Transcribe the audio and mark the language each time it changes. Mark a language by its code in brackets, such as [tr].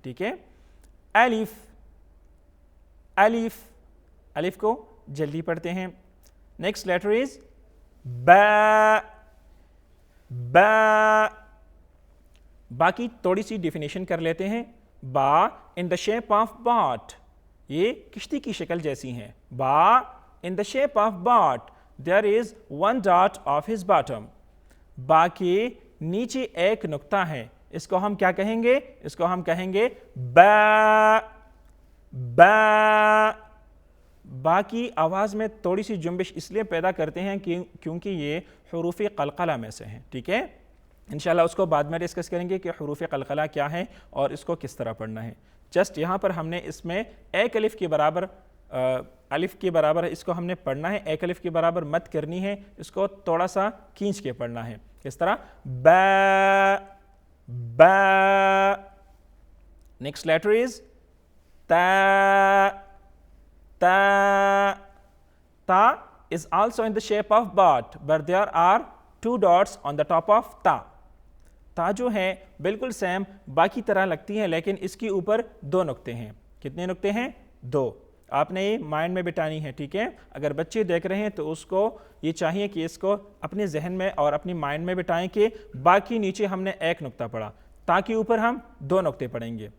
[ur] ٹھیک ہے. الف الف. الف کو جلدی پڑھتے ہیں. [en] Next letter is با. [ur] با. با کی تھوڑی سی ڈیفینیشن کر لیتے ہیں. [en] با in the shape of boat. [ur] یہ کشتی کی شکل جیسی ہیں. [en] با in the shape of boat. There is one dot of his bottom. [ur] با کے نیچے ایک نقطہ ہے. اس کو ہم کیا کہیں گے؟ اس کو ہم کہیں گے با. با. با کی آواز میں تھوڑی سی جنبش اس لیے پیدا کرتے ہیں کیونکہ یہ حروف قلقلہ میں سے ہیں. ٹھیک ہے. انشاءاللہ اس کو بعد میں ڈسکس کریں گے کہ حروف قلقلہ کیا ہے اور اس کو کس طرح پڑھنا ہے. جسٹ یہاں پر ہم نے اس میں ایک الف کے برابر الف کے برابر اس کو ہم نے پڑھنا ہے. ایک الف کے برابر مت کرنی ہے. اس کو تھوڑا سا کھینچ کے پڑھنا ہے. کس طرح؟ با. با. [en] Next letter is تا. تا. تا is also in the shape of boat but there are 2 dots on the top of تا. [ur] تا جو ہے بالکل سیم با کی طرح لگتی ہے لیکن اس کے اوپر 2 نقطے ہیں. کتنے نقطے ہیں؟ 2. آپ نے یہ مائنڈ میں بٹانی ہے. ٹھیک ہے. اگر بچے دیکھ رہے ہیں تو اس کو یہ چاہیے کہ اس کو اپنے ذہن میں اور اپنی مائنڈ میں بٹائیں کہ با کی نیچے ہم نے ایک نقطہ پڑھا, تا کے اوپر ہم 2 نقطے پڑھیں گے.